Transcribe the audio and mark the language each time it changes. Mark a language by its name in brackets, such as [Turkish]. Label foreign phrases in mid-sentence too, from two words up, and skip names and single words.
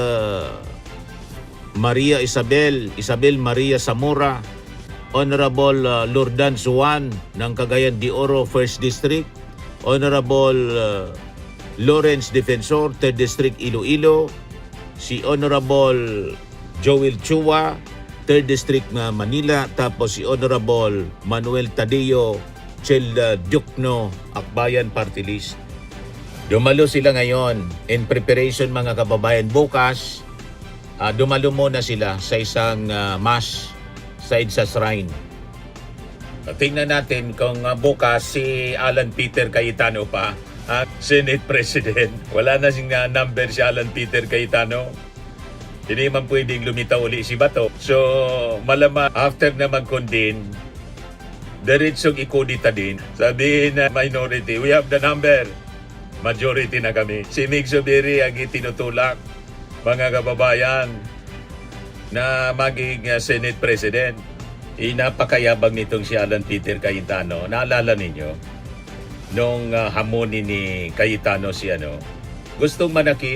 [Filipino] Maria Isabel Maria Zamora, Honorable Lordan Zuan ng Cagayan de Oro 1st District, Honorable Lawrence Defensor 3rd District Iloilo, si Honorable Joel Chua 3rd District Manila, tapos si Honorable Manuel Tadeo Chel Diokno, Akbayan Party List. Dumalo sila ngayon [English] in preparation [Filipino] mga kababayan. Bukas, dumalo muna sila sa isang mass sa EDSA Shrine. Tingnan natin kung bukas si Alan Peter Cayetano pa, [English] Senate President. [Filipino] Wala na sing number si Alan Peter Cayetano. Hindi man pwedeng lumitaw uli si Bato. So, malamang after na mag-convene, diretsong ikodita din. Sabihin na minority, [English] we have the number. [Filipino] Majority na kami. Si Mig Zubiri ang itinutulak, mga kababayan, na maging [English] Senate President. [Filipino] Napakayabang nitong si Alan Peter Cayetano. Naalala ninyo? Nung hamonin ni Cayetano si gustong manakit.